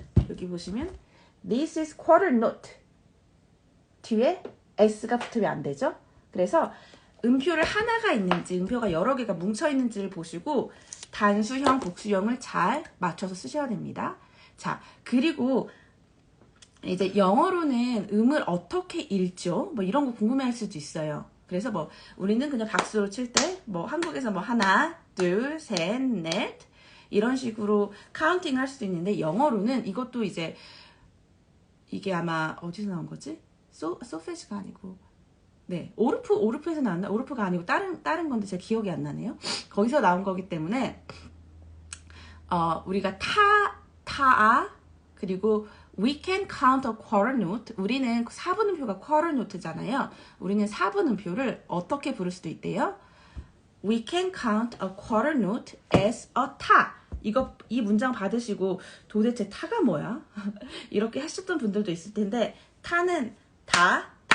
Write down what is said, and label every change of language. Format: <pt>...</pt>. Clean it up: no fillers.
<ko>여기 보시면</ko> <en>This is quarter note.</en> <ko>뒤에 s가 붙으면 안 되죠? 그래서 음표를 하나가 있는지 음표가 여러 개가 뭉쳐 있는지를 보시고 단수형, 복수형을 잘 맞춰서 쓰셔야 됩니다. 자, 그리고 이제 영어로는 음을 어떻게 읽죠? 뭐 이런 거 궁금해할 수도 있어요. 그래서 뭐 우리는 그냥 박수로 칠 때 뭐 한국에서 뭐 하나, 둘, 셋, 넷 이런 식으로 카운팅 할 수도 있는데 영어로는 이것도 이제 이게 아마 어디서 나온 거지? 소페지가 아니고 네 오르프에서 나왔나? 오르프가 아니고 다른 건데 제가 기억이 안 나네요. 거기서 나온 거기 때문에 우리가 타아 그리고</ko> <en>we can count a quarter note.</en> <ko>우리는 사분음표가 quarter note잖아요. 우리는 사분음표를 어떻게 부를 수도 있대요.</ko> <en>We can count a quarter note as a 타.</en> <ko>이 문장 받으시고 도대체 타가 뭐야? 이렇게 하셨던 분들도 있을 텐데 타는 다.</ko>